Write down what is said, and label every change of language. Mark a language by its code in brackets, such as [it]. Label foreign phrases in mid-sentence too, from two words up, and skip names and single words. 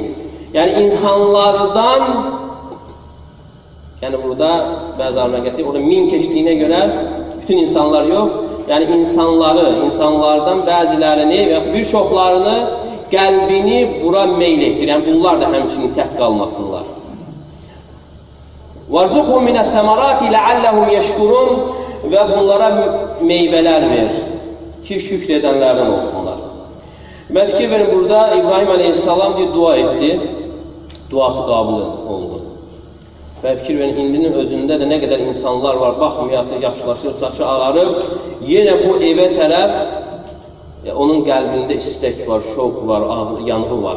[az] Yəni insanlardan, yəni burada bəzi alimlər gətirir, orada min keçdiyinə görə bütün insanlar yox, yəni insanlardan bəzilərini və bir çoxlarını qəlbini bura meyl etdir. Yəni bunlar da həmçinin tək qalmasınlar. [ar] وَرْزُقْهُمْ مِنَ الثَّمَرَاتِ لَعَلَّهُمْ يَشْكُرُونَ [az] və bunlara meyvələr ver ki, şükr edənlərdən olsunlar. Və fikir verin, burada İbrahim Aleyhisselam bir dua etdi, duası qəbul oldu. Və fikir verin, indinin özündə də nə qədər insanlar var, baxmayaq da yaşlaşır, saçı ağarır, yenə bu evə tərəf onun qəlbində istək var, şok var, yanğı var.